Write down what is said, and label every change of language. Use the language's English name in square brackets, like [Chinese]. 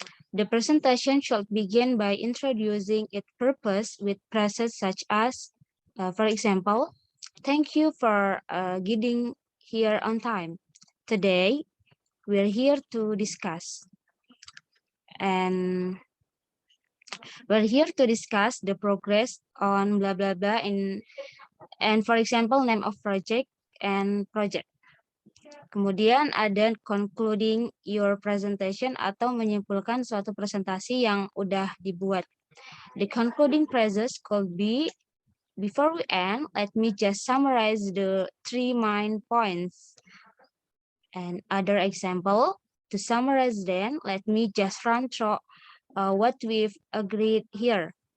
[English] The presentation should begin by introducing its purpose with phrases such as, for example, thank you for getting here on time. Today, we're here to discuss. And we're here to discuss the progress on blah, blah, blah. And for example, name of project and project. [Indonesian] Kemudian ada [English] concluding your presentation [Indonesian] atau menyimpulkan suatu presentasi yang udah dibuat. [English] The concluding phrases could be, before we end, let me just summarize the 3 main points. And other example, to summarize then, let me just run through what we've agreed here.